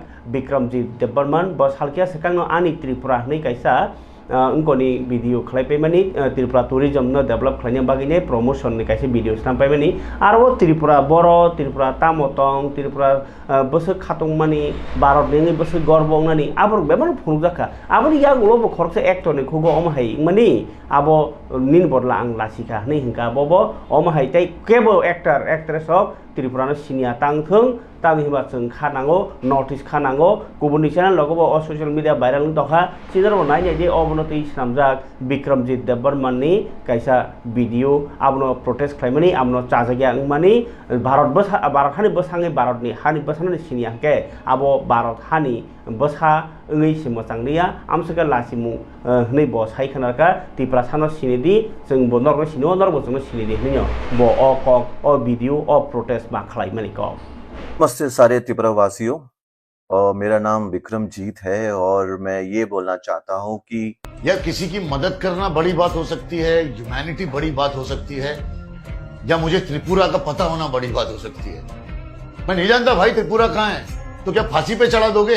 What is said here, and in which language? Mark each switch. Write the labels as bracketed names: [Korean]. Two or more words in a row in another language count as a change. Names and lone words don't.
[Kok Borok] Bikramjit Debarman bo salkia sekangno ani Tripura nei kaisa ungkoni video khlaipai mani Tripura tourism no develop khlaina bagine promotion ni kaisa video sampai mani aro Tripura boro Tripura tamotong Tripura bosok khatung mani Bharat ni bosok gorbong nani abor beman phungjaka aboni yang ulo khorsa actor ni khugo omhai mani abo nin bodla ang lasika nei hingka bobo omhai tai kebo [English] actor actress of Tripura [Kok Borok] no sinia tangthung tami hiba chung khanango notice khanango kubuni channel logo o [English] social media viral [Kok Borok] tokha sidaro nai ne je obonoti snamjak Bikramjit Debarman ni kaisa video abno protest khlaimani amno chajagya angmani Bharat hani boshangi Bharat ni hani boshanani sini angke abo Bharat hani bosha ngai simo changniya amsaka lasimu nei bo sai khanarka Tripura sano sinidi jeng bo norno sino norbo jeng sinidi hinyo bo o kok o video o protest ba khlaimani ko [Hindi] नमस्ते सारे त्रिपुरा वासियों और मेरा नाम विक्रमजीत है और मैं ये बोलना चाहता हूँ कि या किसी की मदद करना बड़ी बात हो सकती है, ह्यूमैनिटी बड़ी बात हो सकती है, या मुझे त्रिपुरा का पता होना बड़ी बात हो सकती है। मैं नहीं जानता भाई त्रिपुरा कहाँ है, तो क्या फांसी पे चढ़ा दोगे?